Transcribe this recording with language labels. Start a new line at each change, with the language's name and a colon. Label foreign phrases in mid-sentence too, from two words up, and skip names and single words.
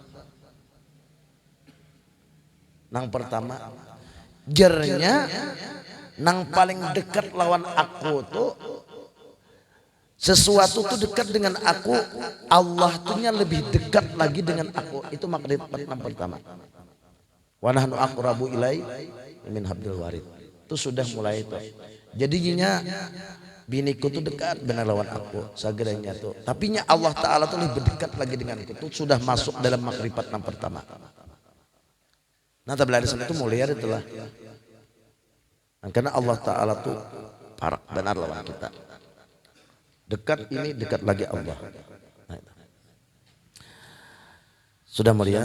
Banjar: Nang pertama jernya nang paling dekat lawan aku tuh sesuatu tuh dekat dengan aku Allah tuhnya lebih dekat lagi dengan aku itu makrifat nang pertama.
Arabic: ونحن أقرب إليه من حبل الوريد.
Banjar: Itu sudah mulai itu jadinya biniku tuh dekat benar lawan aku sageranya tuh tapi nya Allah Ta'ala tuh lebih dekat lagi dengan aku tuh sudah masuk dalam makrifat yang pertama Nah tabla sana itu mulia itulah. Nah, karena Allah Ta'ala tuh parak benar lawan kita. Dekat ini dekat lagi Allah. Nah, sudah mulia.